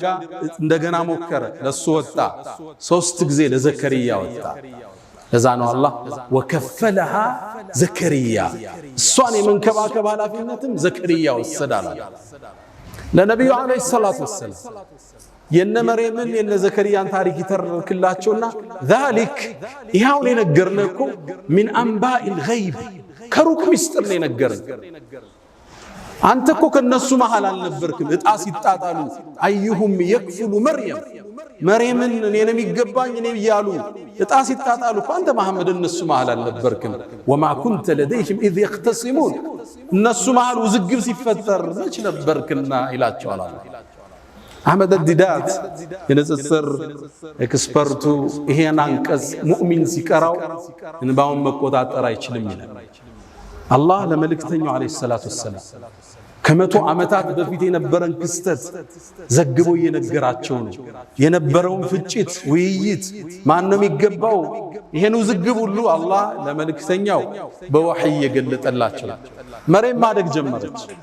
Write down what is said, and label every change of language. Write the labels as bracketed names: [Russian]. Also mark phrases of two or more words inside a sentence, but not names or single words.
[Amharic] እንደገና ሞከረ፣ ለሱ ወጣ። 3 ጊዜ ለዘከሪያ ወጣ። ለዛ ነው አላህ [Arabic] وكفلها زكريا፣ [Amharic] እሷን የመንከባከብ ኃላፊነትም ዘከሪያ ወሰዳል። ለነቢዩ [Arabic] عليه الصلاة والسلام [Amharic] የነ መርየምን የነ ዘከርያን ታሪክ ይተርክላቸውና ذلك ይሄው የነገርነው እኮ [Arabic] من انباء الغيب [Amharic] ከሩቅ ሚስጥር ነው የነገረን አንተ እኮ ከነሱ መሃል አልነበርክም እጣ ሲጣጣሉ [Arabic] أيهم يكفل [Amharic] መርየምን እኔ ነው የሚገባኝ እኔ ይያሉ እጣ ሲጣጣሉ እኮ አንተ መሐመድ እነሱ መሃል አልነበርክም [Arabic] وما كنت لديهم اذ يختصمون [Amharic] እነሱ መሃል ውዝግብ ሲፈጠር መች ነበርክና ይላቸዋል አላህ አህመድ አልዲዳት የነጽር ኤክስፐርቱ ይሄን አንቀጽ ሙእሚን ሲቀራው እንባውን መቆጣጠር አይችልም ይላል አላህ ለመልእክተኛው [Arabic] عليه الصلاة والسلام [Amharic] ከመቶ ዓመታት በፊት የነበረን ክስተት ዘግቦ እየነገራቸው ነው የነበረውን ፍጭት ውይይት ማን ነው የሚገባው ይሄን ውዝግብ ሁሉ አላህ ለመልእክተኛው በወህይ የገለጠላቸው መርየም ማደግ ጀመረች